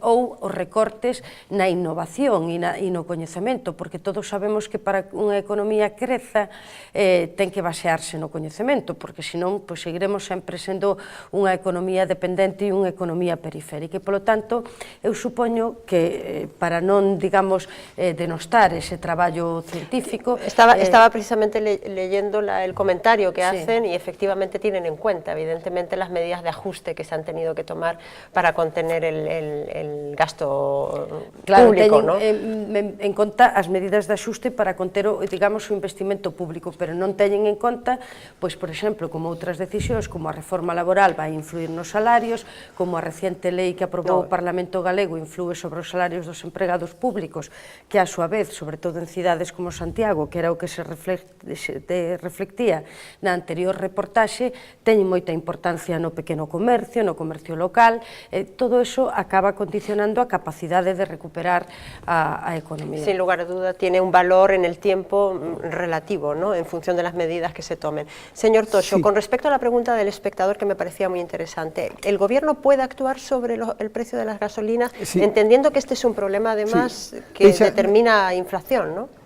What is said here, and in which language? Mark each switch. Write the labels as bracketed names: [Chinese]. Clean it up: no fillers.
[Galician] Ou os recortes na innovación e no coñecemento, porque todos sabemos que para unha economía creza ten que basearse no coñecemento, porque senón seguiremos sempre sendo unha economía dependente e unha economía periférica. E, polo tanto, eu supoño que para non, digamos, denostar ese traballo científico... [Spanish] Estaba precisamente leyendo el comentario que hacen y efectivamente tienen en cuenta, evidentemente, las medidas de ajuste que se han tenido que tomar para contener el gasto público, ¿no? [Galician] En conta as medidas de axuste para conter, digamos, o investimento público, pero non teñen en conta, pois, por exemplo, como outras decisións, como a reforma laboral vai influir nos salarios, como a reciente lei que aprobou o Parlamento Galego influe sobre os salarios dos empregados públicos, que a súa vez, sobre todo en cidades como Santiago, que era o que se reflectía na anterior reportaxe, teñen moita importancia no pequeno comercio, no comercio local, todo eso acaba condicionando a capacidade de recuperar a economía. [Spanish] Sin lugar a duda tiene un valor en el tiempo relativo, ¿no?, en función de las medidas que se tomen. Señor Toxo, con respecto a la pregunta del espectador, que me parecía muy interesante, ¿el gobierno puede actuar sobre el precio de las gasolinas, entendiendo que este es un problema además que determina inflación, ¿no?